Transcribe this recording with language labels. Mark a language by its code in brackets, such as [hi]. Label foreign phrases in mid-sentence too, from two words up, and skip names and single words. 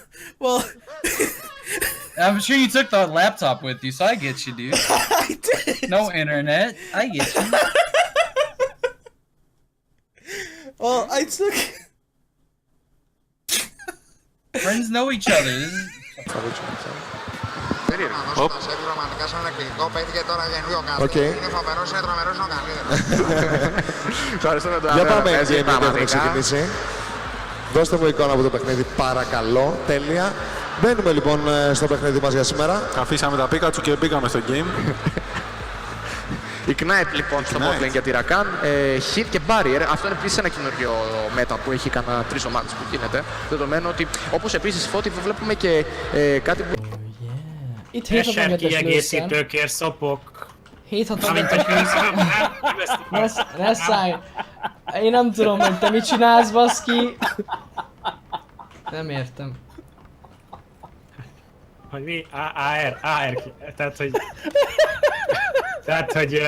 [en] I'm sure you took the laptop with you, so I get you, dude. I did. No internet. I get you. Well, I took... Friends know each other. [el] Για πάμε, Jamie, που έχουμε ξεκινήσει. Δώστε μου εικόνα από το παιχνίδι, παρακαλώ. Τέλεια. Μπαίνουμε λοιπόν στο παιχνίδι μας για σήμερα. Αφήσαμε τα Pikachu και μπήκαμε στο game. Η Knight λοιπόν στο [en] bot lane [el] για τη Rakan, hit και barrier. Αυτό είναι επίσης ένα καινούριο μέτα που έχει κανένα 3 ομάδες που γίνεται. Δεδομένου ότι όπως επίσης Φώτη βλέπουμε και κάτι που... [hu] Itt egészítőkért szopok. Nessaj, én nem tudom, hogy te mit csinálsz, baszki. Nem értem. Hogy mi? AR, tehát hogy... Tehát, hogy...